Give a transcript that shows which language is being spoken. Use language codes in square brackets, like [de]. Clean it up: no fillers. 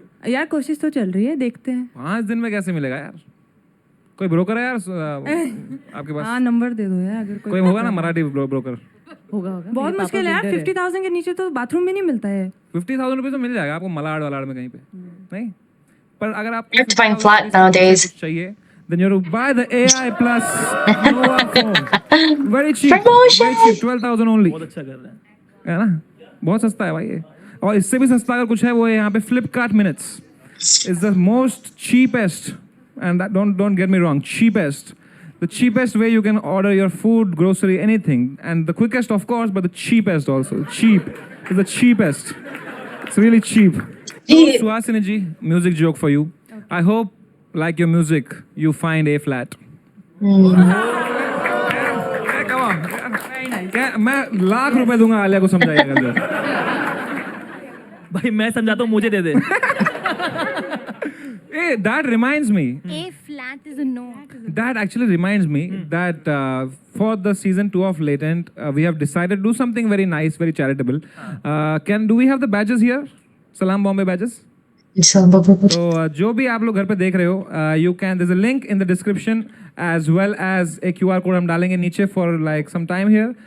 [hi] यार कोशिश तो चल रही है, देखते हैं. 5 दिन में कैसे मिलेगा यार? कोई ब्रोकर है यार आपके पास? हाँ नंबर दे दो यार अगर कोई होगा ना मराठी ब्रोकर? होगा. बहुत मुश्किल है यार. 50,000 के नीचे तो बाथरूम भी नहीं मिलता है. 50,000 रुपये तो मिल जाएगा आपको मलाड वलाड में कहीं पे. नहीं पर अगर आप [en] You have to find flat nowadays. [hi] चाहिए [en] then you have to buy the AI Plus Nova phone. Very cheap. Promotion. Very cheap. 12,000 only. [hi] बहुत अच्छा कर रहे हैं. है ना? बहुत सस्ता है भाई ये. और इससे भी सस्ता अगर कुछ है वो है यहाँ पे Flipkart Minutes. [en] Is the most cheapest, and that, don't get me wrong, cheapest. The cheapest way you can order your food, grocery, anything, and the quickest, of course, but the cheapest also. Cheap is the cheapest. It's really cheap. So, Cheap. Suhasini ji, music joke for you. I hope, like your music, you find A flat. Yeah, come on. [hi] क्या मैं लाख रुपए दूंगा आलिया को समझाइएगा जो. भाई मैं समझाता हूँ, मुझे दे दे. [en] Hey, that reminds me. A flat is a no. That actually reminds me that for the season 2 of Latent, we have decided to do something very nice, very charitable. Do we have the badges here? Salam Bombay badges. [hi] तो जो भी आप लोग घर पे देख रहे हो, [en] you can, there's a link in the description as well as a QR code [hi] हम डालेंगे नीचे [en] for like some time here.